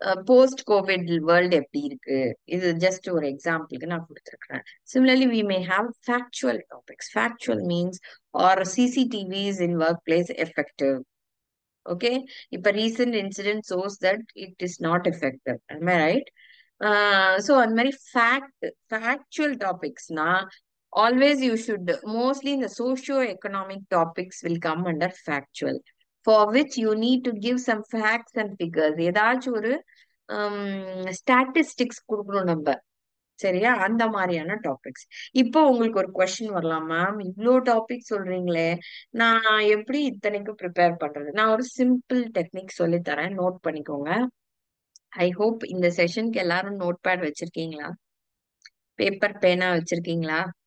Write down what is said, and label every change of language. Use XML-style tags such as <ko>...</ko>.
<ta>Post Covid world எப்படி இருக்கு, இது ஜஸ்ட் ஒரு எக்ஸாம்பிளுக்கு நான் கொடுத்துருக்கிறேன்.</ta> <en>Similarly we may have factual topics. Factual means are CCTVs in work place effective. Okay, இப்ப recent incident shows that it is not effective, right? So</en> <ta>அந்த மாதிரி factual டாபிக்ஸ்னா</ta> <en>always you should, mostly in the socio-economic topics will come under factual, for which you need to give some facts and figures.</en> <ta>ஏதாச்சும் ஒரு statistics கொடுக்கணும் நம்ம, சரியா? அந்த மாதிரியான topics. இப்போ உங்களுக்கு ஒரு கொஸ்டின் வரலாம், மேம் இவ்வளோ டாபிக் சொல்றீங்களே, நான் எப்படி இத்தனைக்கும் ப்ரிப்பேர் பண்றது? நான் ஒரு சிம்பிள் டெக்னிக் சொல்லி தரேன், நோட் பண்ணிக்கோங்க. ஐ ஹோப் இந்த செஷனுக்கு எல்லாரும் நோட் பேட் வச்சிருக்கீங்களா, பேப்பர் பேனா வச்சிருக்கீங்களா?</ta>